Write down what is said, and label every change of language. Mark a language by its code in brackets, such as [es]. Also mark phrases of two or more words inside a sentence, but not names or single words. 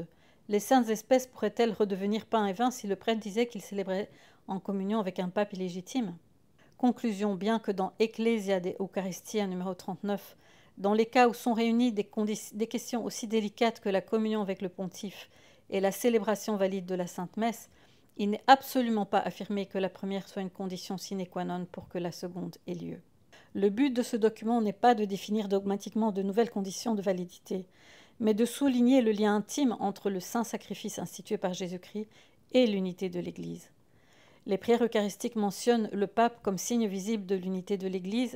[fr] Les saintes espèces pourraient-elles redevenir pain et vin si le prêtre disait qu'il célébrait en communion avec un pape illégitime? Conclusion, bien que dans Ecclesia de Eucharistia numéro 39, dans les cas où sont réunies des questions aussi délicates que la communion avec le pontife et la célébration valide de la Sainte Messe, il n'est absolument pas affirmé que la première soit une condition [la] sine qua non [fr] pour que la seconde ait lieu. Le but de ce document n'est pas de définir dogmatiquement de nouvelles conditions de validité, mais de souligner le lien intime entre le saint sacrifice institué par Jésus-Christ et l'unité de l'Église. Les prières eucharistiques mentionnent le pape comme signe visible de l'unité de l'Église.